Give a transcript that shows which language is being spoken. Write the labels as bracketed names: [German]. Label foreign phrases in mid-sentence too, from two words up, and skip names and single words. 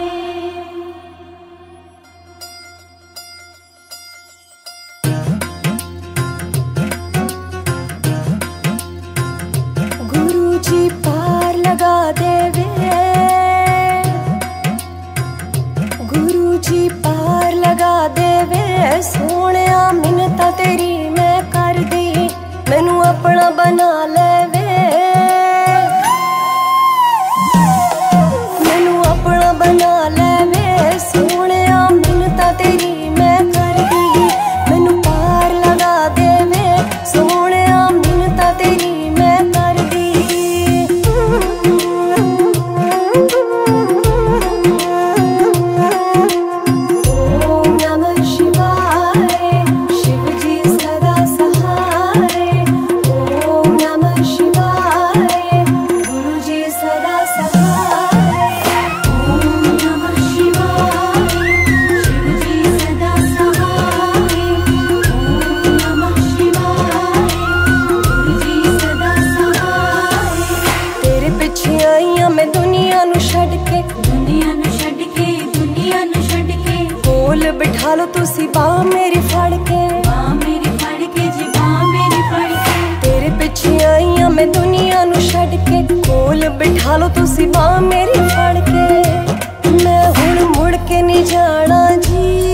[Punjabi] ਗੁਰੂਜੀ ਪਾਰ ਲਗਾ ਦੇਵੇ, ਗੁਰੂਜੀ ਪਾਰ ਲਗਾ ਦੇਵੇ, ਸੋਹਣਿਆ ਮਿੰਨਤਾਂ ਤੇਰੀ ਮੈਂ ਕਰ ਦੀ, ਮੈਨੂੰ ਅਪਣਾ ਬਣਾ ਲੇਵੇ, ਮੈਨੂੰ ਅਪਣਾ ਬਣਾ ਲੇਵੇ, ਸੋਹਣਿਆ ਮਿੰਨਤਾਂ ਤੇਰੀ ਮੈਂ ਕਰ ਦੀ, ਮੈਨੂੰ ਪਾਰ ਲਗਾ ਦੇਵੇ, ਸੋਹਣਿਆ ਮਿੰਨਤਾਂ ਤੇਰੀ ਮੈਂ ਕਰ ਦੀ। [Sanskrit] ओम नमः शिवाय, [Hindi] शिव जी सदा सहाय, [Sanskrit] ओम नमः शिवाय, [Hindi] गुरु जी सदा सहाय, [Sanskrit] ओम नमः शिवाय, [Hindi] शिव जी सदा सहाय, [Sanskrit] ओम नमः शिवाय, [Hindi] गुरु जी सदा सहाय। [Punjabi] ਤੇਰੇ ਪਿੱਛੇ ਆਈਆ ਮੈਂ ਦੁਨੀਆ ਨੂੰ ਛੱਡ ਕੇ, ਦੁਨੀਆ ਨੂੰ ਛੱਡ ਕੇ, ਦੁਨੀਆ ਨੂੰ ਛੱਡ ਕੇ, ਕੋਲ ਬਿਠਾ ਲੋ ਤੁਸੀਂ ਬਾਂਹ ਮੇਰੀ ਫੜ ਕੇ, ਬਾਂਹ ਮੇਰੀ ਫੜ ਕੇ ਜੀ, ਬਾਂਹ ਮੇਰੀ ਫੜ ਕੇ। ਤੇਰੇ ਪਿੱਛੇ ਆਈਆ ਮੈਂ ਦੁਨੀਆ ਨੂੰ ਛੱਡ ਕੇ, ਕੋਲ ਬਿਠਾ ਲੋ ਤੁਸੀਂ ਬਾਂਹ ਮੇਰੀ ਫੜ ਕੇ, ਮੈਂ ਹੁਣ ਮੁੜ ਕੇ ਨਹੀਂ ਜਾਣਾ ਜੀ,